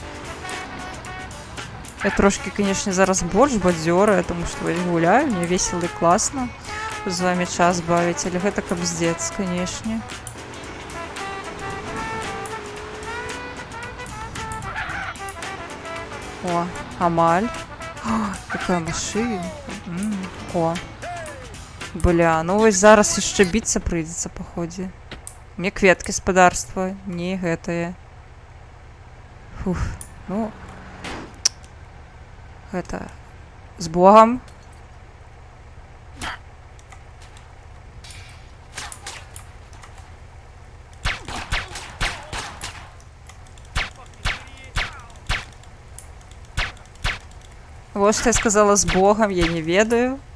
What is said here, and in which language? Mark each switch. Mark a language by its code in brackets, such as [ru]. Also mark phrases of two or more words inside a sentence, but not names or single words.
[be] Я трошкі, канешне, зараз больш бадзёрая, таму што вось гуляю, мне весела і класна з вамі час бавіць, але гэта кабздец, канешне. О, амаль. [ru] О, какая машина. О. Бля, [be] ну вось зараз яшчэ біцца прыйдзецца, паходзе. Мне кветкі спадарства, не гэтае. Фух, ну... Гэта... З Богам. [ru] Вот что я сказала с Богом, [be] я не ведаю.